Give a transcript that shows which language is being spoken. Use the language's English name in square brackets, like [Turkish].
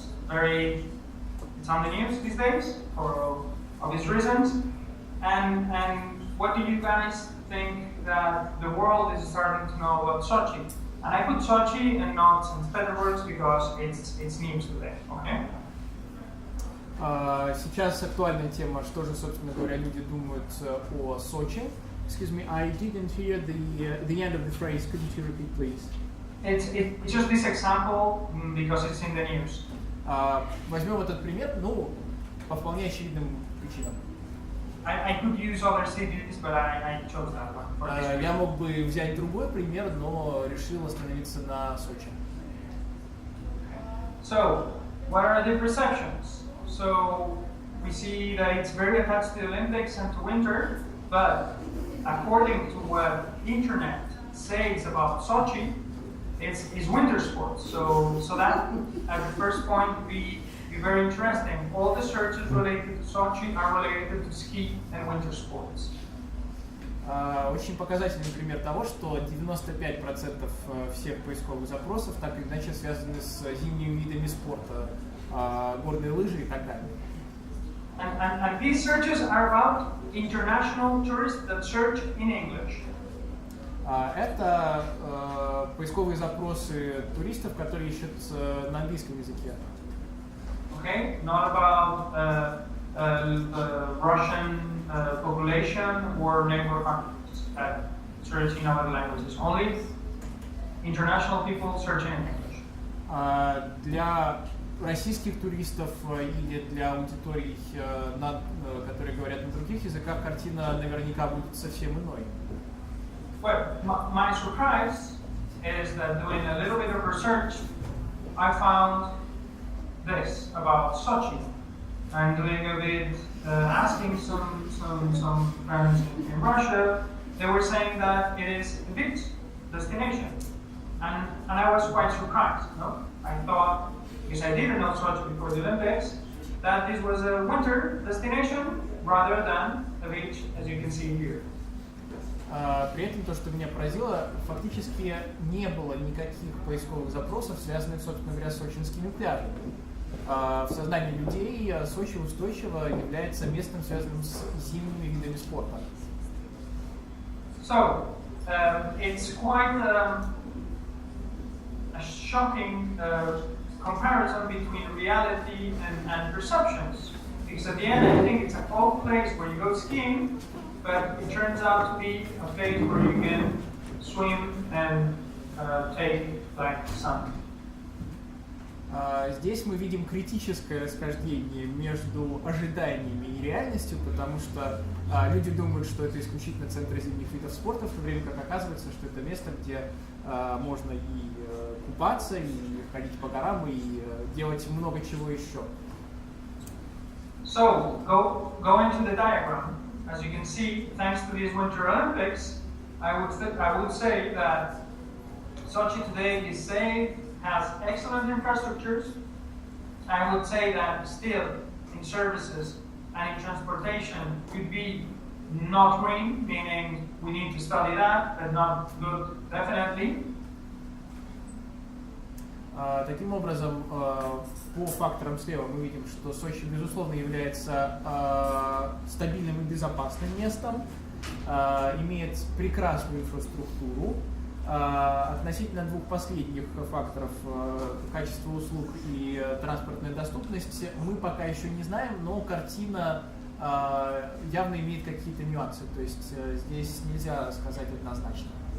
[English] Okay, it's on the news these days for obvious reasons. And what do you guys think that the world is starting to know about Sochi? And I put Sochi and not St. Petersburg because it's news today. Okay. [Russian] Сейчас актуальная тема, что же, собственно говоря, люди думают о Сочи. [English] Excuse me, I didn't hear the end of the phrase. Could you repeat, please? It's just this example because it's in the news. [Russian] Возьмем этот пример, по вполне очевидным причинам. [English] I could use other cities, but I chose that one for this reason. [Russian] Я мог бы взять другой пример, но решил остановиться на Сочи. [English] So, what are the perceptions? So, we see that it's very attached to the Olympics and to winter, but according to what internet says about Sochi, it's winter sports. So that at the first point would be very interesting. All the searches related to Sochi are related to ski and winter sports. [Russian] Очень показательный пример того, что 95% всех поисковых запросов так или иначе связаны с зимними видами спорта, горные лыжи и так далее. [English] And these searches are about international tourists that search in English. [Russian] Это поисковые запросы туристов, которые ищут на английском языке. [English] Okay, not about Russian population or neighbor countries that search in other languages. Only international people searching in English. [Russian] Для российских туристов или для аудиторий, которые говорят на других языках, картина наверняка будет совсем иной. [English] Well, my surprise is that doing a little bit of research, I found this about Sochi. I'm doing a bit asking some friends in Russia. They were saying that it is a beach destination, and I was quite surprised. No, I thought, because I didn't know Sochi before the Olympics, that this was a winter destination rather than a beach, as you can see here. [Russian] При этом то, что меня поразило, фактически не было никаких поисковых запросов, связанных, собственно говоря, с сочинскими пляжами. в сознании людей Сочи устойчиво является местом, связанным с зимними видами спорта. [English] So, it's quite a shocking comparison between reality and perceptions. Because at the end, I think it's a cold place where you go skiing, but it turns out to be a place where you can swim and take like sun. [Russian] Здесь мы видим критическое расхождение между ожиданиями и реальностью, потому что люди думают, что это исключительно центр зимних видов спорта, в то время как оказывается, что это место, где можно и купаться, и ходить по горам, и делать много чего еще. [English] So, go into the diagram. As you can see, thanks to these Winter Olympics, I would say that Sochi today is safe, has excellent infrastructures. I would say that still in services and in transportation could be not green, meaning we need to study that, but not good, definitely. [Russian] Таким образом, по факторам слева мы видим, что Сочи, безусловно, является стабильным и безопасным местом, имеет прекрасную инфраструктуру. Относительно двух последних факторов, качества услуг и транспортная доступность, мы пока еще не знаем, но картина явно имеет какие-то нюансы, то есть здесь нельзя сказать однозначно.